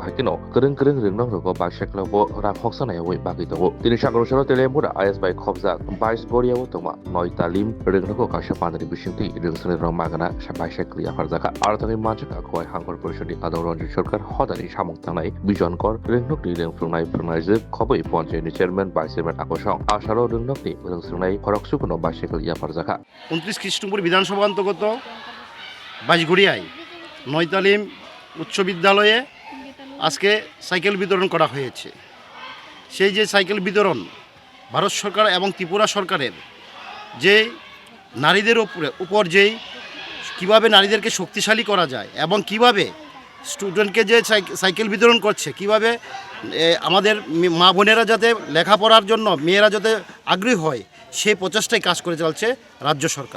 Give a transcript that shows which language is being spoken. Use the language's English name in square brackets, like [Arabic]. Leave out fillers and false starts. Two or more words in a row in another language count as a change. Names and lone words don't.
[Kok Borok] hakino kereng ringnong rogo ba sheklabo ra khoksana yawi bagai tongo tini sakro saro telemura IS bai khobjak 22 boriyawo tongma noi talim ringnoko kasha pandari bisingti rungshingnirno magana sabai shekli afarjaka artani manchak akhoi hangkor porishodi adong ranjit sarkar hodani samung tangnai bijonkor ringnokni rengfrungnai phungnai khoboi panchayatni [English] chairman vice chairman [Kok Borok] akosong asaro ringnokni rungshingnai khoroksukono ba shekli afarjaka [Bangla] 29 কৃষ্ণপুর বিধানসভা অন্তর্গত বাইশঘড়িয়ায় নয়তালিম উচ্চ বিদ্যালয়ে আজকে সাইকেল বিতরণ করা হয়েছে। সেই যে সাইকেল বিতরণ ভারত সরকার এবং ত্রিপুরা সরকারের যে নারীদের উপর যেই কীভাবে নারীদেরকে শক্তিশালী করা যায় এবং কিভাবে স্টুডেন্টকে যে সাইকেল বিতরণ করছে, কিভাবে আমাদের মা বোনেরা যাতে লেখাপড়ার জন্য মেয়েরা যাতে আগ্রহী হয় সেই প্রচেষ্টায় কাজ করে চলছে রাজ্য সরকার।